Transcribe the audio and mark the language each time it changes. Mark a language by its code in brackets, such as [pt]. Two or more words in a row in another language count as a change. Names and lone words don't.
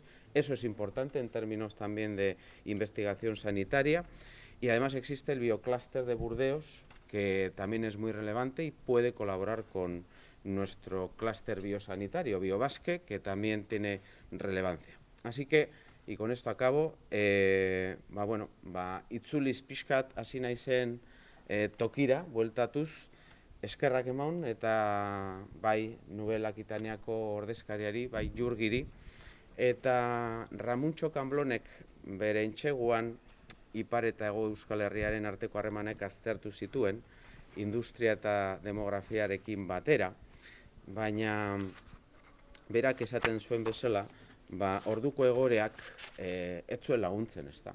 [es] Eso es importante en términos también de investigación sanitaria. Y además existe el bioclúster de Burdeos, que también es muy relevante y puede colaborar con nuestro clúster biosanitario, Biobasque, que también tiene relevancia. Así que, y con esto acabo, [eu] itzuliz pixkat hasi naizen tokira, bueltatuz, eskerrak eman, eta bai Nueva Aquitaniako ordezkariari, bai Jurgiri, eta Ramuntxo Kanblonek bere entseguan Ipar eta Hego Euskal Herriaren arteko harremanek aztertu zituen, industria eta demografiarekin batera, baina berak esaten zuen bezala, orduko egoerak ez zuen laguntzen, ezta.